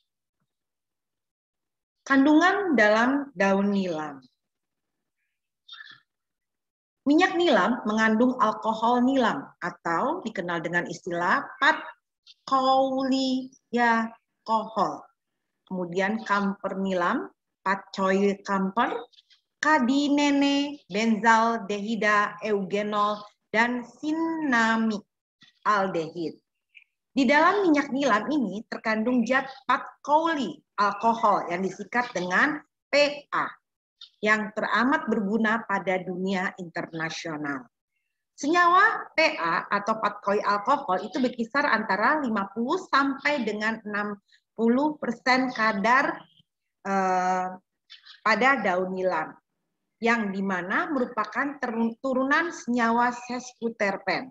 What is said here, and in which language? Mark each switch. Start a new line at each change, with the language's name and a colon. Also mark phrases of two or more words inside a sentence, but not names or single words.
Indonesian: Kandungan dalam daun nilam. Minyak nilam mengandung alkohol nilam atau dikenal dengan istilah pathkaulialkohol. Kemudian kamper nilam, patchoy kamper, kadinene, benzaldehida, eugenol, dan cinnamic aldehid. Di dalam minyak nilam ini terkandung zat pathkauli alkohol yang disikat dengan PA yang teramat berguna pada dunia internasional. Senyawa PA atau pathkauli alkohol itu berkisar antara 50 sampai dengan 60% kadar pada daun nilam yang dimana merupakan turunan senyawa sesquiterpen.